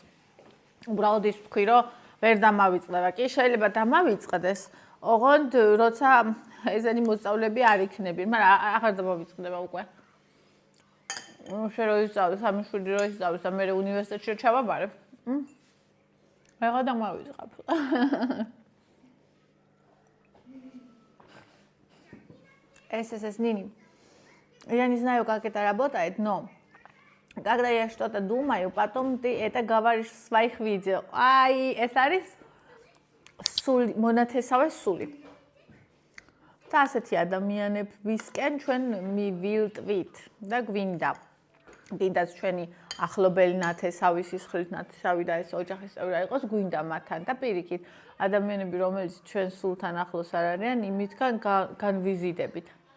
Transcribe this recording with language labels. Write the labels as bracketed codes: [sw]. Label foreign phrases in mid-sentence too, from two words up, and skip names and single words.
[ka] უბრალოდ ის ვთქვი რომ ვერ დამავიწყდება. კი შეიძლება დამავიწყდეს, ოღონდ როცა ესენი მოსწავლეები არ იქნებიან, მაგრამ აღარ დამავიწყდება უკვე. შენ რო ისწავლე, სამი შვილი რო ისწავლე და მე უნივერსიტეტში ჩავაბარებ. აღარ დამავიწყებ. [ru] ССС Нини. Я не знаю, как это работает, но когда я что-то думаю, потом ты это говоришь в своих видео. Ай, [ka] ეს არის სული, მონათესავე სული. და ასეთი ადამიანებისკენ ჩვენ მივილტვით და გვინდაც ჩვენი ახლობელი ნათესავი, სისხლით ნათესავი და ეს ოჯახის წევრი იყოს, გვინდა მათთან და პირიქით ადამიანები, რომელიც ჩვენ სულთან ახლოს არ არიან, იმითგან განვიზიდებით.